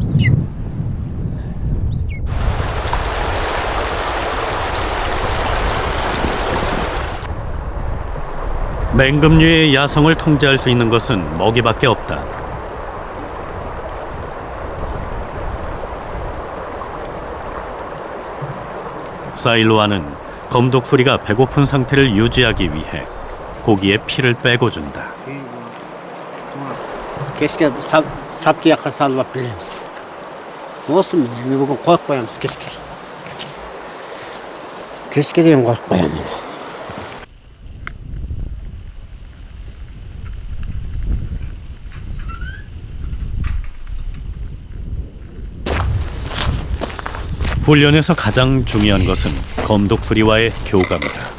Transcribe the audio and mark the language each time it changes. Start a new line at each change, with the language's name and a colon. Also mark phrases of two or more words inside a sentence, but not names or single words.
Korean: 맹금류의 야성을 통제할 수 있는 것은 먹이밖에 없다. 사일로아는 검독수리가 배고픈 상태를 유지하기 위해 고기에 피를 빼고 준다.
Kazakh: Кешке саптияққа салып алып береміз. Осы міне бүгін қойып қоямыз кешке. Кешке дейін қойып қоямын.
Korean: 훈련에서 가장 중요한 것은 검독수리와의 교감이다.